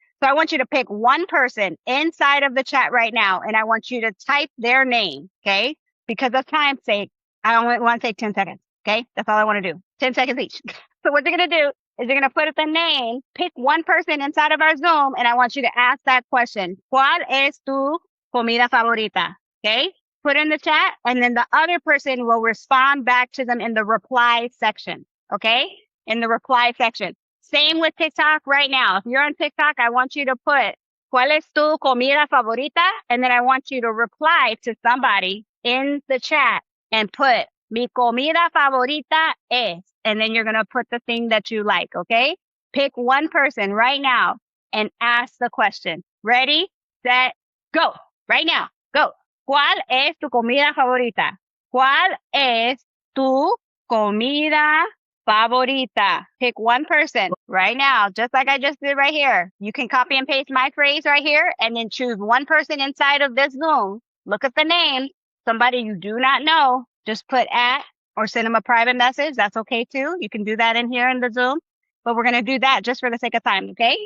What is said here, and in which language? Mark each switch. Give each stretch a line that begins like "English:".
English: So I want you to pick one person inside of the chat right now, and I want you to type their name. Okay. Because of time's sake, I only want to take 10 seconds. Okay. That's all I want to do. 10 seconds each. So what you're going to do is you're going to put the name, pick one person inside of our Zoom, and I want you to ask that question.
Spanish: ¿Cuál es tu comida favorita?
English: Okay. Put in the chat, and then the other person will respond back to them in the reply section. Okay. In the reply section. Same with TikTok right now. If you're on TikTok, I want you to put
Spanish: ¿Cuál es tu comida favorita?
English: And then I want you to reply to somebody in the chat and put
Spanish: Mi comida favorita es.
English: And then you're going to put the thing that you like. Okay. Pick one person right now and ask the question. Ready, set, go. Right now. Go.
Spanish: ¿Cuál es tu comida favorita? ¿Cuál es tu comida favorita?
English: Pick one person right now, just like I just did right here. You can copy and paste my phrase right here and then choose one person inside of this Zoom. Look at the name. Somebody you do not know. Just put at or send them a private message. That's okay too. You can do that in here in the Zoom. But we're going to do that just for the sake of time, okay?